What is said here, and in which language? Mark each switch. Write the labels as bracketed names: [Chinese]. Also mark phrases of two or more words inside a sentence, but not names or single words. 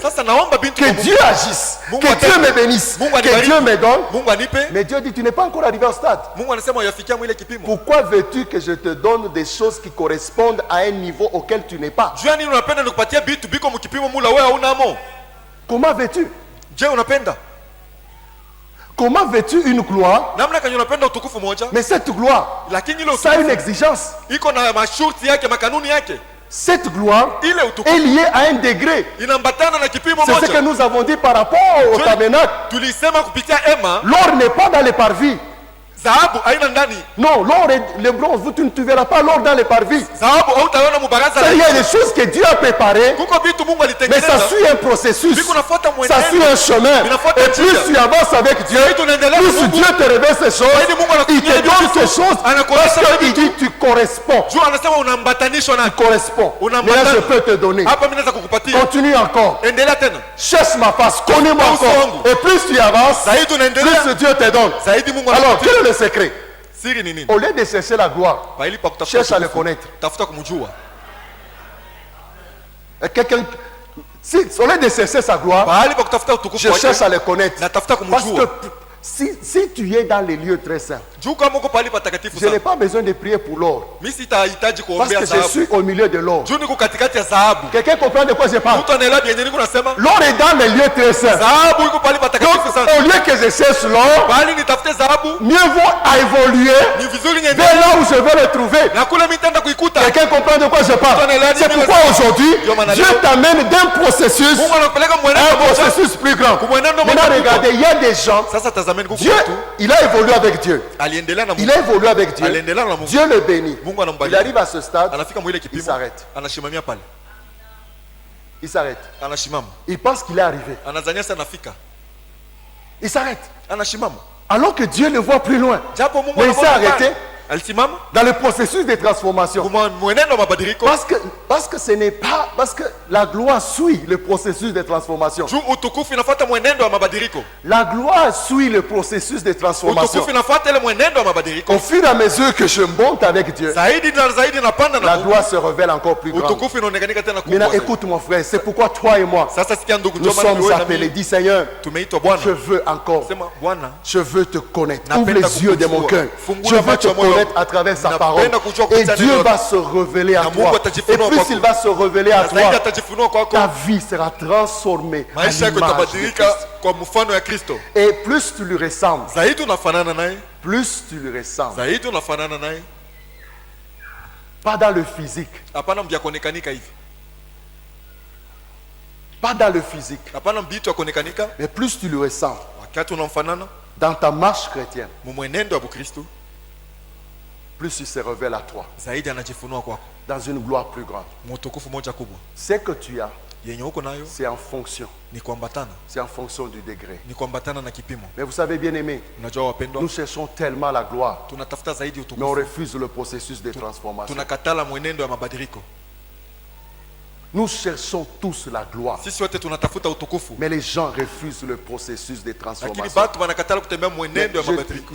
[Swahili] Sasa naomba bintu [French] que [Swahili] kwa Mungu. [French] Dieu agisse, [Swahili] Mungu [French] que Dieu [Swahili] atende. [French] me bénisse, [Swahili] Mungu [French] que [Swahili] anibariki. [French] Dieu me donne. [Swahili] Mungu anipe. [French] Mais Dieu dit, tu n'es pas encore arrivé au stade. [Swahili] Mungu anasema yafikia mwile kipimo. [French] Pourquoi veux-tu que je te donne des choses qui correspondent à un niveau auquel tu n'es pas? [Swahili] Jua nini unapenda nikupatia bitu biko mkipimo mula wewe haunamo? [French] Comment veux-tu? [Swahili] Je, unapenda? [French] Comment veux-tu une gloire? [Swahili] Namna kwenye unapenda utukufu moja, [French] Mais cette gloire, [Swahili] lakini ile [French] ça a une [Swahili] utukufu [French] exigence. [Swahili] iko na masharti yake, makanuni yake. [French] Cette gloire [Swahili] Ile [French] est [Swahili] utukufu [French] liée à un degré. [Swahili] inambatana na kipimo [French] C'est ce que [Swahili] moja. [French] nous avons dit par rapport au [Swahili] Jua- [French] tabernacle. [Swahili] Tulisema kupitia ema, [French] L'or n'est pas dans les parvis. [Swahili] dhahabu haina ndani. [French] Non, l'or et le bronze, tu ne verras pas l'or dans les parvis. [Swahili] Dhahabu hautaona mubaraza [French] Il y a la des choses que Dieu a préparées, [Swahili] kuko vitu Mungu [French] mais ça [Swahili] alitengeneza. [French] suit un processus. [Swahili] Biko nafuata [French] Ça suit [Swahili] mwenendo. [French] un chemin. [Swahili] Inafuata [French] Et plus [Swahili] njia. [French] tu avances avec Dieu, [Swahili] Zaidi unaendelea [French] plus [Swahili] Mungu. [French] Dieu te révèle ces choses, [Swahili] Zaidi Mungu [French] il te [Swahili] anakufunulia [French] donne [Swahili] vitu. [French] ces choses [Swahili] Anakuonyesha [French] parce qu'il [Swahili] vitu. [French] dit tu corresponds. [Swahili] Jua anasema unambatanishwa na [French] Corresponds. [Swahili] Una [French] Mais là, [Swahili] matana. [French] je peux te donner. [Swahili] hapa mimi naweza kukupatia. [French] Continue encore. [Swahili] Endelea tena. [French] Cherche ma face. Connais-moi [Swahili] Uso [French] encore. [Swahili] wangu. [French] Et plus tu avances, [Swahili] Zaidi unaendelea. [French] plus Dieu te donne. [Swahili] Zaidi Mungu [French] Alors, [Swahili] anakupatia. [French] quel est le secret? [Swahili] Siri ni nini? [French] Au lieu de chercher la gloire, [Swahili] Pahali pa kutafuta [French] cherche à le [Swahili] utukufu, [French] connaître. [Swahili] tafuta kumjua. [French] Et quelqu'un, si, au lieu de chercher sa gloire, [Swahili] Pahali pa kutafuta utukufu [French] je [Swahili] wake, [French] cherche à le connaître. [Swahili] natafuta [French] Parce [Swahili] kumjua. [French] que si tu es dans les lieux très saints, [Swahili] Juu kama uko pahali patakatifu [French] je n'ai [Swahili] sana. [French] pas besoin de prier pour l'or. [Swahili] Mimi sitahitaji [French] Parce [Swahili] kuombea [French] que je [Swahili] dhahabu. [French] suis au milieu de l'or. [Swahili] Juu niko katikati ya dhahabu. [French] Quelqu'un comprend de quoi je parle? [Swahili] Mtu anaelewa yenye niko nasema? [French] L'or est dans les lieux très saints. [Swahili] Dhahabu iko pahali patakatifu [French] Donc, [Swahili] sana. [French] au lieu que je cherche l'or, [Swahili] Pahali nitafute dhahabu, [French] mieux vaut à évoluer [Swahili] ni vizuri niende [French] vers là où je vais le trouver. [Swahili] na kule mimi nitaenda kuikuta. [French] Quelqu'un comprend de quoi je parle? C'est pourquoi aujourd'hui, Dieu t'amène d'un processus [Swahili] Mungu anakupeleka [French] à un [Swahili] mwenendo moja. [French] processus plus grand. [Swahili] Mwenendo [French] Maintenant, [Swahili] moja. [French] regardez, il y a des gens, [Swahili] Sasa tazameni kuku [French] Dieu, [Swahili] mtu [French] il a évolué avec Dieu. [Swahili] aliendelea na [French] Il [Swahili] Mungu. [French] a évolué avec Dieu. [Swahili] Aliendelea na Mungu. [French] Dieu le bénit. [Swahili] Mungu anambariki. [French] Il arrive à ce stade, [Swahili] Anafika mwile [French] il [Swahili] kipimo. [French] s'arrête. [Swahili] Anashimamia pale. [French] Il s'arrête. [Swahili] Anashimama. [French] Il pense qu'il est arrivé. [Swahili] Anazania sana anafika. [French] Il s'arrête. [Swahili] Anashimama. [French] Alors que Dieu le voit plus loin. [Swahili] Japo Mungu [French] Mais il s'est [Swahili] anamuona [French] arrêté [Swahili] pale. Alisimama. [French] dans le processus de transformation. [Swahili] Kuma mwenendo wa mabadiliko. [French] Parce que ce n'est pas... Parce que la gloire suit le processus de transformation. [Swahili] Juu utukufu inafuata mwenendo wa mabadiliko. [French] La gloire suit le processus de transformation. [Swahili] Utukufu inafuata ile mwenendo wa mabadiliko. [French] Au fur et à mesure que je monte avec Dieu, [Swahili] Zaidi na zaidi napanda na [French] la [Swahili] Mungu. [French] gloire se révèle encore plus grande. [Swahili] Utukufu inaonekanika tena kubwa. [French] Maintenant, [Swahili] zaidi. [French] écoute mon frère, c'est pourquoi toi et moi, [Swahili] Sasa sikia ndugu, [French] nous [Swahili] ndio maana [French] sommes [Swahili] wewe na [French] appelés. [Swahili] mimi [French] Dis Seigneur, [Swahili] tumeitwa Bwana. [French] je veux encore, [Swahili] Sema Bwana, [French] je veux te connaître. [Swahili] Napenda [French] Ouvre les yeux de mon [Swahili] kukujua. [French] cœur. [Swahili] Fungua [French] Je veux [Swahili] macho [French] te [Swahili] ya moyo [French] connaître [Swahili] wangu. [French] à travers sa [Swahili] Napenda [French] parole. [Swahili] kujua [French] Et [Swahili] kupitia [French] Dieu [Swahili] neno [French] va se révéler à [Swahili] Na Mungu [French] toi. Et [Swahili] atajifunua [French] plus [Swahili] kwako. [French] il va se révéler à [Swahili] na zaidi [French] toi, [Swahili] atajifunua kwako. [French] ta vie sera transformée à [Swahili] Maisha yako [French] l'image de [Swahili] itabadilika [French] Christ. [Swahili] kwa mfano ya Kristo. [French] Et plus tu lui ressembles, [Swahili] Zaidi unafanana naye, [French] plus tu lui ressembles. [Swahili] zaidi unafanana naye. [French] Pas dans le physique, [Swahili] Hapana mbia kuonekanika hivi. [French] pas dans le physique, [Swahili] Hapana mbitu ya kuonekanika. [French] mais plus tu lui ressembles [Swahili] Wakati unamfanana [French] dans ta marche chrétienne, [Swahili] mwenendo wa Kristo, [French] plus il se révèle à toi [Swahili] zaidi anajifunua kwako. [French] dans une gloire plus grande. [Swahili] Mtukufu moja kubwa. [French] Ce que tu as, [Swahili] Yenye uko nayo [French] c'est en fonction. [Swahili] ni kuambatana. [French] C'est en fonction du degré. [Swahili] Ni kuambatana na kipimo. [French] Mais vous savez, bien aimé, [Swahili] Unajua wapendwa, [French] nous cherchons tellement la gloire, [Swahili] tunatafuta zaidi [French] mais on [Swahili] utukufu. [French] refuse le processus de transformation. [Swahili] Tunakatala mwenendo ya mabadiliko. [French] Nous cherchons tous la gloire, [Swahili] Sisi wote tunatafuta utukufu. [French] mais les gens refusent le processus de [Swahili] Lakini [French] transformation. [Swahili] batu wanakatala kutembea mwenendo ya mabadiliko.